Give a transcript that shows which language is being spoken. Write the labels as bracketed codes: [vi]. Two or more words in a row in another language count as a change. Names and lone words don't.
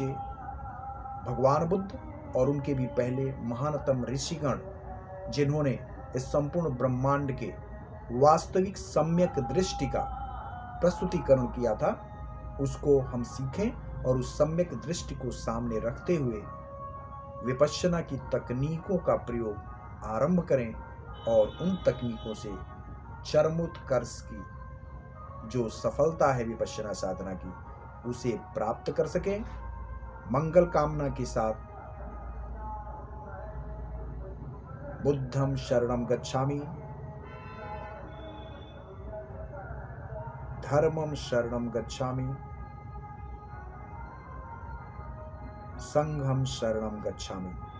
[hi] भगवान बुद्ध और उनके भी पहले महानतम ऋषिगण जिन्होंने इस संपूर्ण ब्रह्मांड के वास्तविक सम्यक दृष्टि का प्रस्तुतिकरण किया था, उसको हम सीखें और उस सम्यक दृष्टि को सामने रखते हुए विपश्यना की तकनीकों का प्रयोग आरंभ करें और उन तकनीकों से चरमोत्कर्ष की जो सफलता है विपश्यना साधना की, उसे प्राप्त कर सकें। मंगल कामना के साथ [pi] बुद्धं शरणं गच्छामि, धर्मं शरणं गच्छामि, संघं शरणं गच्छामि।